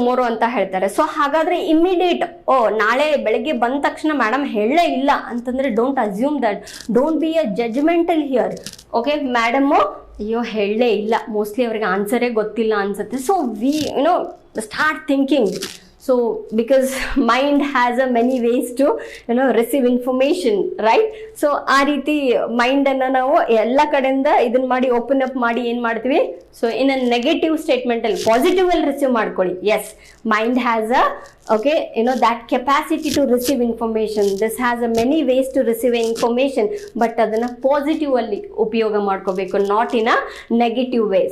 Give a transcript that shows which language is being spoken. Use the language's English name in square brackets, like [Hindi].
[Kannada] ಅಂತ ಹೇಳ್ತಾರೆ. ಸೊ ಹಾಗಾದರೆ ಇಮಿಡಿಯೇಟ್ ನಾಳೆ ಬೆಳಗ್ಗೆ ಬಂದ ತಕ್ಷಣ ಮೇಡಮ್ ಹೇಳಲೇ ಇಲ್ಲ ಅಂತಂದರೆ [English] Don't assume that, don't be a judgemental here. [Kannada] Madam ಅಯ್ಯೋ ಹೇಳಲೇ ಇಲ್ಲ, ಮೋಸ್ಟ್ಲಿ ಅವ್ರಿಗೆ ಆನ್ಸರೇ ಗೊತ್ತಿಲ್ಲ ಅನ್ಸುತ್ತೆ. [English] So start thinking. So because mind has a many ways to receive information, right? [Kannada] So ಆ ರೀತಿ ಮೈಂಡನ್ನು ನಾವು ಎಲ್ಲ ಕಡೆಯಿಂದ ಇದನ್ನ ಮಾಡಿ ಓಪನ್ ಅಪ್ ಮಾಡಿ ಏನು ಮಾಡ್ತೀವಿ, so in a negative ಸ್ಟೇಟ್ಮೆಂಟಲ್ಲಿ ಪಾಸಿಟಿವಲ್ಲಿ receive ಮಾಡ್ಕೊಳ್ಳಿ. [English] Yes, mind has a that capacity to receive information. This has a many ways to receive information, but [Kannada] ಅದನ್ನು ಪಾಸಿಟಿವ್ ಅಲ್ಲಿ ಉಪಯೋಗ ಮಾಡ್ಕೋಬೇಕು, [English] Not in a negative way.